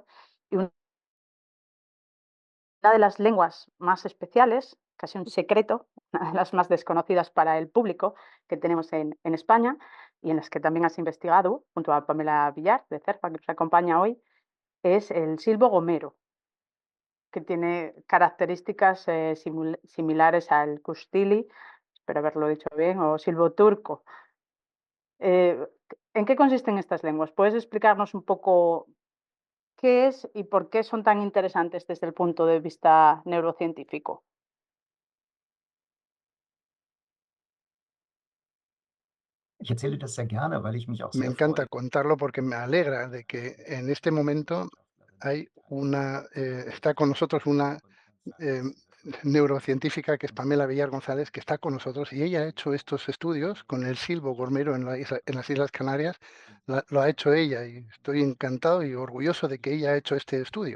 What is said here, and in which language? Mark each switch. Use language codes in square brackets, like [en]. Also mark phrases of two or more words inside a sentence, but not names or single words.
[es] Y una de las lenguas más especiales, casi un secreto, una de las más desconocidas para el público que tenemos en España y en las que también has investigado junto a Pamela Villar de CERFA, que nos acompaña hoy, es el silbo gomero, que tiene características similares al Kushtili, espero haberlo dicho bien, o silbo turco. Eh, ¿En qué consisten estas lenguas? ¿Puedes explicarnos un poco qué es y por qué son tan interesantes desde el punto de vista neurocientífico? [de] Ich erzähle das sehr gerne, weil ich mich auch [es] Me [de] sehr [es] encanta [de] freue. [es] contarlo porque me alegra de que en este momento está con nosotros una eh, neurocientífica que es Pamela Villar González, que está con nosotros y ella ha hecho estos estudios con el silbo gormero en las Islas Canarias. Lo ha hecho ella y estoy encantado y orgulloso de que ella ha hecho este estudio.